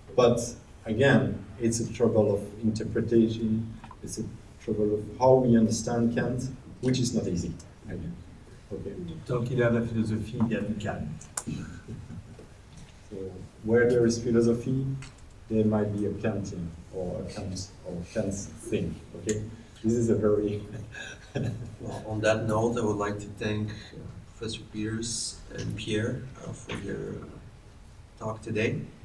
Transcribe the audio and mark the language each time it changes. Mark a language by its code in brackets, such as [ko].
[en] But again, it's a trouble of interpretation. It's a trouble of how we understand Kant, which is not easy. Again. Okay. [fr] Tant qu'il y a de la philosophie, il y a du Kant. [en] So where there is philosophy, there might be a Kantian or a Kant's thing. Okay. This is a very Well, on that note, I would like to thank Professor Peters and Pierre for their talk today.